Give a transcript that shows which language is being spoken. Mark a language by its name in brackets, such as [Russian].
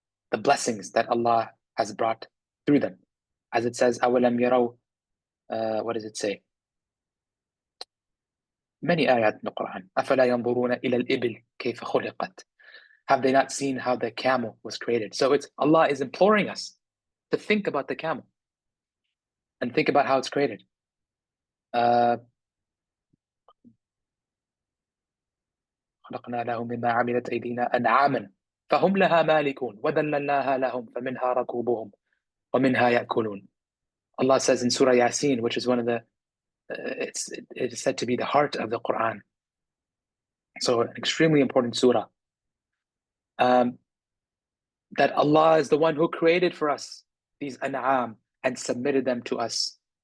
[English] the blessings that Allah has brought through them. As it says, [Arabic] أَوَلَمْ يَرَوْا, [English] what does it say? Many ayat in the Quran. [Arabic] أَفَلَا يَنْظُرُونَ إِلَى الْإِبِلِ كَيْفَ خُلِقَتْ. [English] Have they not seen how the camel was created? So it's Allah is imploring us to think about the camel and think about how it's created. [Arabic] خلقنا لهم مما عملت أيدينا أنعاما فهم لها مالكون وذللناها لهم فمنها ركوبهم ومنها يأكلون. [English] Allah says in Surah Yasin, which is one of the it is said to be the heart of the Quran. So an extremely important surah. That Allah is the one who created for us these an'am and submitted them to us.